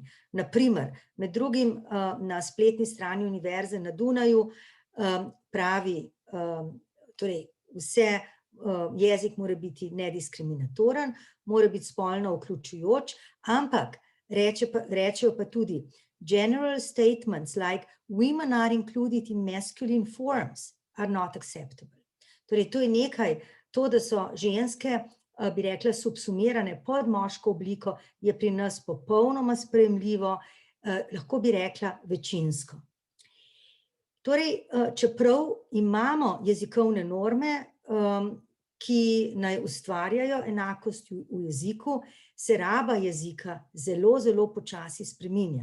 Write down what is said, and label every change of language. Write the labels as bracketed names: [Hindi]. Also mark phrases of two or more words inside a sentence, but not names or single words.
[Slovenian] Naprimer, med drugim na spletni strani univerze na Dunaju pravi, torej vse, jezik mora biti nediskriminatoren, mora biti spolno vključujoč, ampak rečejo pa tudi [English] general statements like women are included in masculine forms are not acceptable. [Slovenian] Torej, to je nekaj, to, da so ženske, bi rekla, subsumirane pod moško obliko, je pri nas popolnoma sprejemljivo, lahko bi rekla večinsko. Torej, čeprav imamo jezikovne norme, ki naj ustvarjajo enakost v jeziku, se raba jezika zelo, zelo počasi spreminja.